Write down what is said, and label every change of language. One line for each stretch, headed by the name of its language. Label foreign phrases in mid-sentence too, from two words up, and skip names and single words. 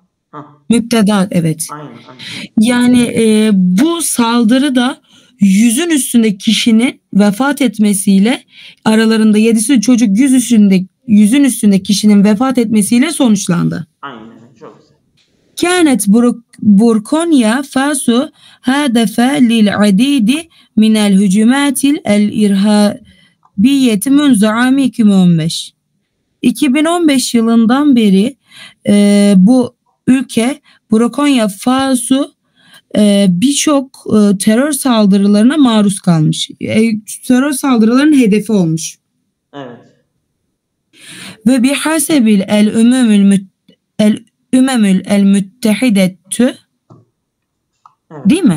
Turkish: Müpteda evet. Aynen. Yani bu saldırıda 100'ün üstünde kişinin vefat etmesiyle aralarında 7'si çocuk 100'ün üstünde kişinin vefat etmesiyle sonuçlandı. Aynen. Çok güzel.
Arabic: كانت بركونيا فاسو هدفا للعديد من الهجمات الإرهابية منذ عام 2015.
Turkish: 2015 yılından beri bu ülke Burkina Faso birçok terör saldırılarına maruz kalmış. Terör saldırılarının hedefi olmuş. Evet.
Arabic: وبحسب المتحدة
Turkish: değil mi?